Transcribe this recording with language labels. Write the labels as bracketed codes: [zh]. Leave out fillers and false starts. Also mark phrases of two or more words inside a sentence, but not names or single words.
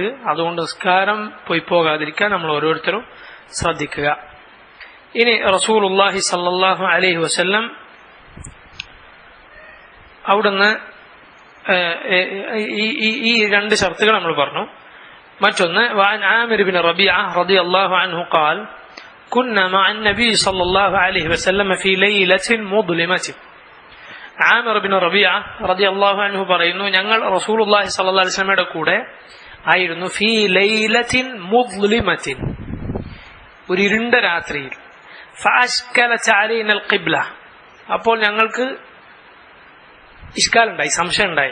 [ml] അതുകൊണ്ട് നിസ്കാരം പോയി പോകാതിരിക്കാൻ നമ്മൾ ഓരോരുത്തരും ശ്രദ്ധിക്കുക. ഇനി റസൂലുള്ളാഹി [ar] صلى الله عليه وسلم [ml] അവിടുന്ന് ഈ രണ്ട് ഷർത്തുകൾ നമ്മൾ പറഞ്ഞു. [ar] മറ്റൊന്ന് وعن عامر بن ربيعة رضي الله عنه قال كنا مع النبي صلى الله عليه وسلم في ليلة مظلمة. [ml] ആമിർ ബിൻ റബീഅ [ar] رضي الله عنه [ml] പറയുന്നു, ഞങ്ങൾ റസൂലുള്ളാഹി [ar] صلى الله عليه وسلم [ml] കൂടെ ആയിരുന്നു. [ar] في ليلة مظلمة, [ml] ഒരു ഇരുണ്ട രാത്രിയിൽ. [ar] فأشكلت علينا القبلة, [ml] അപ്പോൾ ഞങ്ങൾക്ക് ഇഷ്കാലുണ്ടായി, സംശയമുണ്ടായി.